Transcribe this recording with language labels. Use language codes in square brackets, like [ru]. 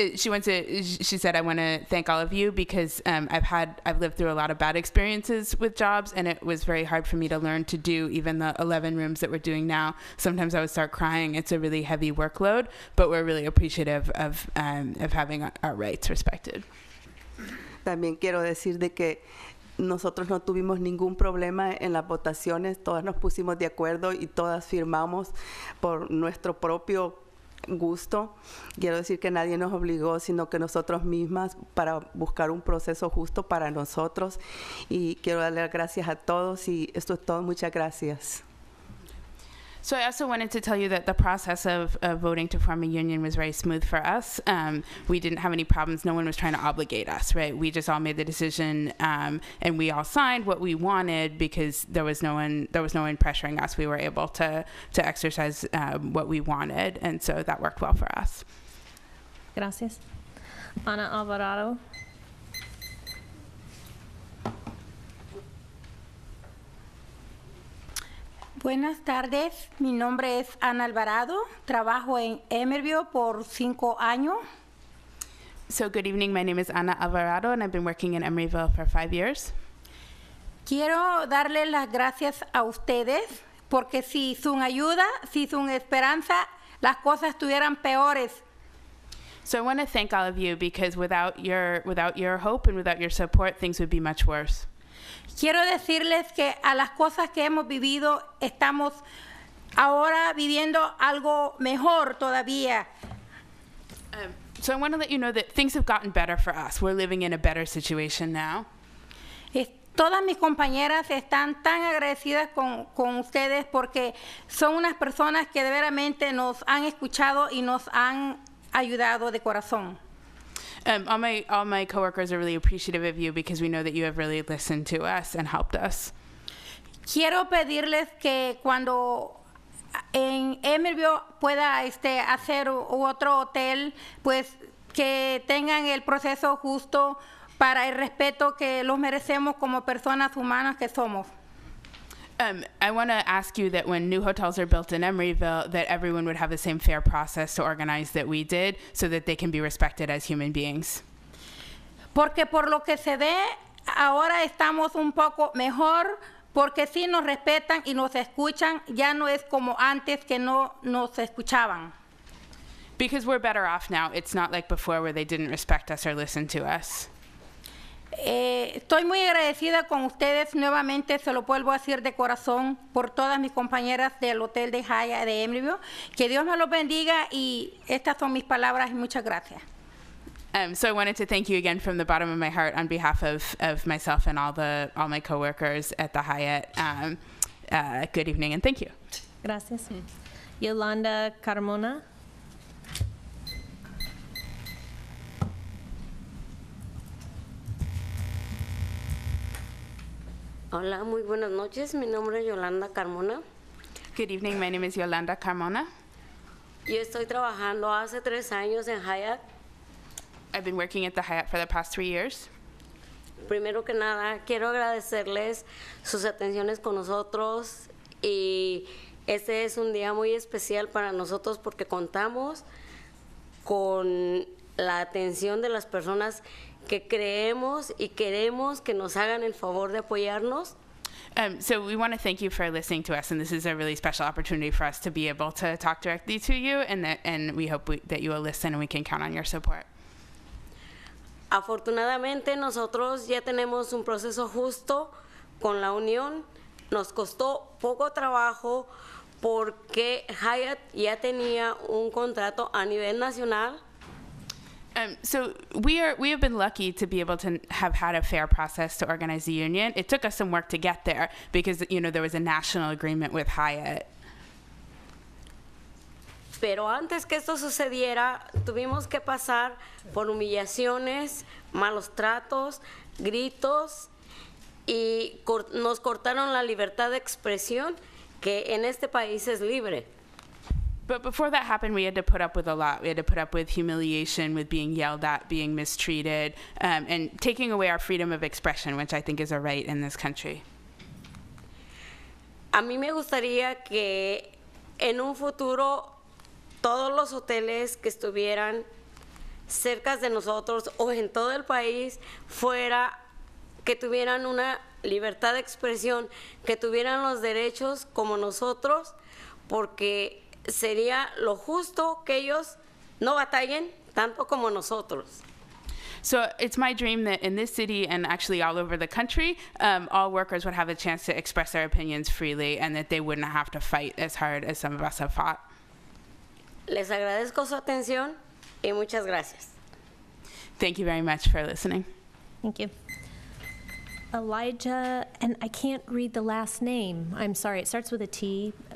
[en] She said, I want to thank all of you, because I've lived through a lot of bad experiences with jobs, and it was very hard for me to learn to do even the 11 rooms that we're doing now. Sometimes I would start crying. It's a really heavy workload, but we're really appreciative of having our rights respected. [es] También quiero decir de que nosotros no tuvimos ningún problema en las votaciones, todas nos pusimos de acuerdo y todas firmamos por nuestro propio gusto. Quiero decir que nadie nos obligó, sino que nosotros mismas, para buscar un proceso justo para nosotros. Y quiero darle las gracias a todos, y esto es todo. Muchas gracias. [en] So I also wanted to tell you that the process of voting to form a union was very smooth for us. We didn't have any problems. No one was trying to obligate us, right? We just all made the decision, and we all signed what we wanted, because there was no one pressuring us. We were able to exercise what we wanted, and so that worked well for us. [es] Gracias. Ana Alvarado. Buenas tardes, mi nombre es Ana Alvarado, trabajo en Emeryville por 5 años. [en] So good evening, my name is Ana Alvarado, and I've been working in Emeryville for 5 years. [es] Quiero darle las gracias a ustedes, porque sin su ayuda, sin su esperanza, las cosas estuvieran peores. [en] So I want to thank all of you, because without your hope and without your support, things would be much worse. [es] Quiero decirles que a las cosas que hemos vivido, estamos ahora viviendo algo mejor todavía. [en] So I want to let you know that things have gotten better for us. We're living in a better situation now. [es] Todas mis compañeras están tan agradecidas con ustedes, porque son unas personas que de veramente nos han escuchado y nos han ayudado de corazón. [en] All my coworkers are really appreciative of you, because we know that you have really listened to us and helped us. [es] Quiero pedirles que cuando en Emeryville pueda hacer otro hotel, pues que tengan el proceso justo para el respeto que los merecemos como personas humanas que somos. [en] I want to ask you that when new hotels are built in Emeryville, that everyone would have the same fair process to organize that we did, so that they can be respected as human beings. [es] Porque por lo que se ve, ahora estamos un poco mejor, porque sí nos respetan y nos escuchan, ya no es como antes que no nos escuchaban. [en] Because we're better off now. It's not like before where they didn't respect us or listen to us. [es] Estoy muy agradecida con ustedes nuevamente, se lo vuelvo a decir de corazón, por todas mis compañeras del hotel de Hyatt de Emeryville. Que Dios me los bendiga, y estas son mis palabras, y muchas gracias. [en] So I wanted to thank you again from the bottom of my heart on behalf of myself and all my coworkers at the Hyatt. Good evening and thank you. [es] Gracias. Yolanda Carmona. Hola, muy buenas noches. Mi nombre es Yolanda Carmona. [en] Good evening. My name is Yolanda Carmona. [es] Yo estoy trabajando hace 3 años en Hyatt. [en] I've been working at the Hyatt for the past 3 years. [es] Primero que nada, quiero agradecerles sus atenciones con nosotros y este es un día muy especial para nosotros porque contamos con la atención de las personas que creemos y queremos que nos hagan el favor de apoyarnos. [en] So we want to thank you for listening to us, and this is a really special opportunity for us to be able to talk directly to you, and we hope that you will listen and we can count on your support. [es] Afortunadamente nosotros ya tenemos un proceso justo con la unión. Nos costó poco trabajo porque Hyatt ya tenía un contrato a nivel nacional. [en] So we have been lucky to be able to have had a fair process to organize the union. It took us some work to get there because there was a national agreement with Hyatt. [es] Pero antes que esto sucediera, tuvimos que pasar por humillaciones, malos tratos, gritos y nos cortaron la libertad de expresión que en este país es libre. [en] But before that happened, we had to put up with a lot. We had to put up with humiliation, with being yelled at, being mistreated, and taking away our freedom of expression, which I think is a right in this country. [es] A mí me gustaría que en un futuro todos los hoteles que estuvieran cerca de nosotros o en todo el país que tuvieran una libertad de expresión, que tuvieran los derechos como nosotros, porque sería lo justo que ellos no batallen tanto como nosotros. [en] So it's my dream that in this city and actually all over the country, all workers would have a chance to express their opinions freely and that they wouldn't have to fight as hard as some of us have fought. [es] Les agradezco su atención y muchas gracias. [en] Thank you very much for listening. Thank you. Elijah, and I can't read the last name. I'm sorry, it starts with a T.